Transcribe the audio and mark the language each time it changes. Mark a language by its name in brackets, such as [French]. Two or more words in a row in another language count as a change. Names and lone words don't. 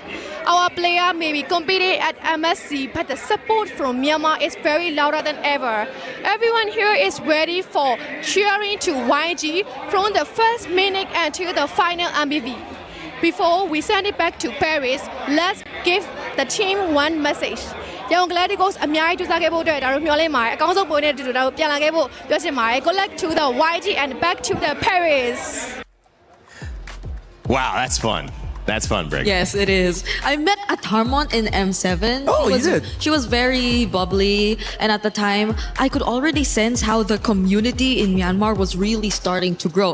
[English] Our player may be competing at MSC, but the support from Myanmar is very louder than ever. Everyone here is ready for cheering to YG from the first minute until the final MBB. Before we send it back to Paris, let's give the team one message. [Burmese] Young Galacticos အများကြီးကြိုးစားခဲ့ဖို့အတွက်ဒါတို့မျှော်လင့်ပါတယ်အကောင်းဆုံးပုံနဲ့တူတူဒါတို့ပြန်လာခဲ့ဖို့ပြောချင်ပါတယ် [English] Good luck to the YG and back to the Paris. Wow, that's fun. That's fun, Brig. Yes, it is. I met Atarmon in M7. Oh, you did? She was very bubbly, and at the time, I could already sense how the community in Myanmar was really starting to grow.